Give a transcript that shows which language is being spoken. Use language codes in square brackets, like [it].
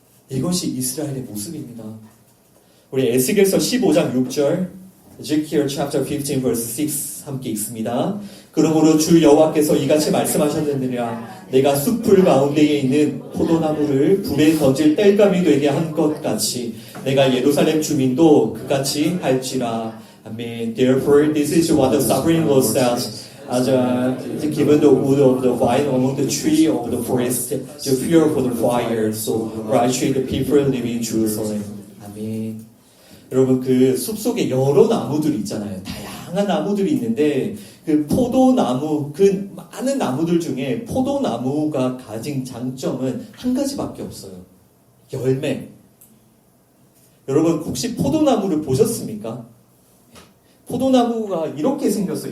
[ko] 이것이 이스라엘의 모습입니다. 우리 에스겔서 15장 6절, [en] Ezekiel chapter 15 verse 6 [ko] 함께 읽습니다. 그러므로 주 여호와께서 이같이 말씀하셨느니라. 내가 숲풀 가운데에 있는 포도나무를 불에 던질 땔감이 되게 한 것 같이 내가 예루살렘 주민도 그같이 할지라. 아멘. [en] Therefore this is what the sovereign Lord says. As given the wood of the vine among the tree of the forest, to fuel for the fire, so I treat the people living in Jerusalem. [ko] 아멘. 여러분 그 숲속에 여러 나무들이 있잖아요. 다양한 나무들이 있는데 그 포도나무, 그 많은 나무들 중에 포도나무가 가진 장점은 한 가지밖에 없어요. 열매. 여러분 혹시 포도나무를 보셨습니까? 포도나무가 이렇게 생겼어요.